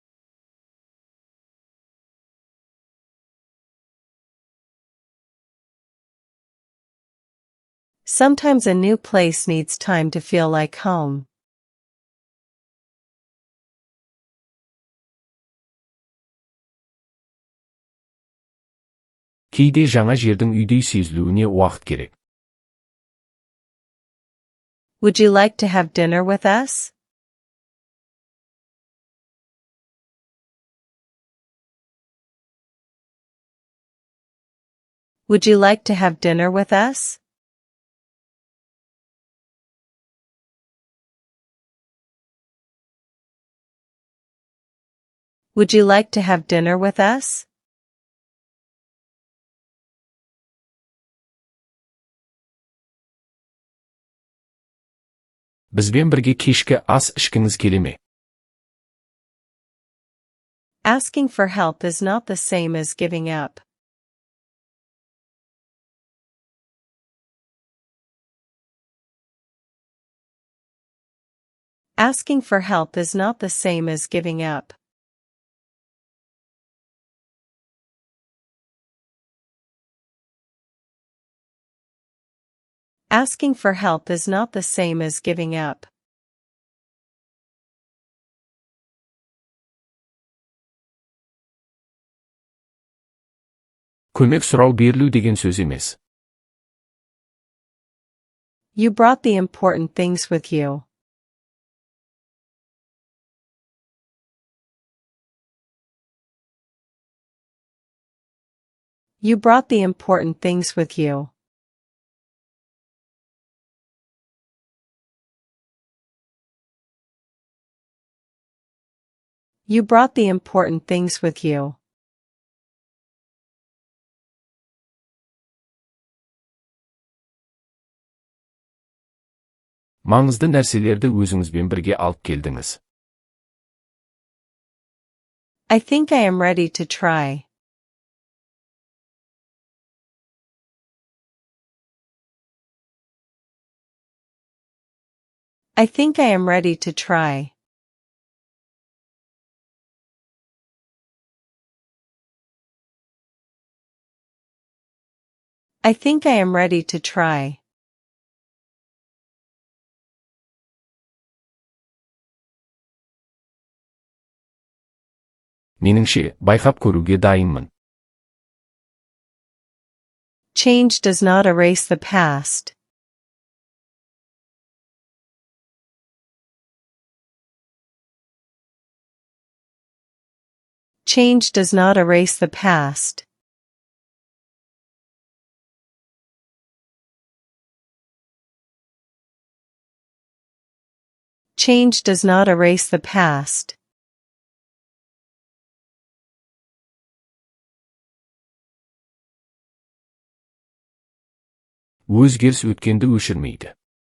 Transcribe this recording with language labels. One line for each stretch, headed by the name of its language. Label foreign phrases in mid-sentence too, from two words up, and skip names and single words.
English: Sometimes a new place needs time to feel like home.
Kazakh: Кейде жаңа жердің үйдей сезілуіне уақыт керек.
English: Would you like to have dinner with us? Would you like to have dinner with us? Would you like to have dinner with us?
Kazakh: Бізбен бірге кешкі ас ішкіңіз келе ме?
English: Asking for help is not the same as giving up. Asking for help is not the same as giving up. Asking for help is not the same as giving up.
Kazakh: Көмек сұрау берілу деген сөз емес.
English: You brought the important things with you. You brought the important things with you. You brought the important things with you.
Kazakh: Маңызды нәрселерді өзіңізбен бірге алып келдіңіз.
English: I think I am ready to try. I think I am ready to try. I think I am ready to try.
Kazakh: Меніңше, байқап көруге дайынмын.
English: Change does not erase the past. Change does not erase the past. Change does not erase the past.
Kazakh: Өзгеріс өткенді өшірмейді.